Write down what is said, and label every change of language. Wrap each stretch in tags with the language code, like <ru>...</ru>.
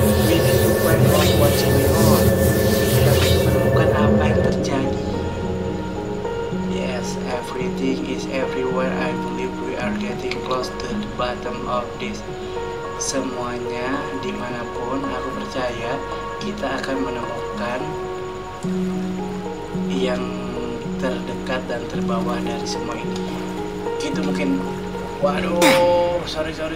<en>We need to find out what's going on.</en> <id>Kita harus menemukan apa yang terjadi.</id> <en>Yes, everything is everywhere. I believe we are getting close to the bottom of this.</en> <id>Semuanya dimanapun, aku percaya kita akan menemukan yang terdekat dan terbawah dari semua ini. Gitu mungkin. Waduh, sorry.</id>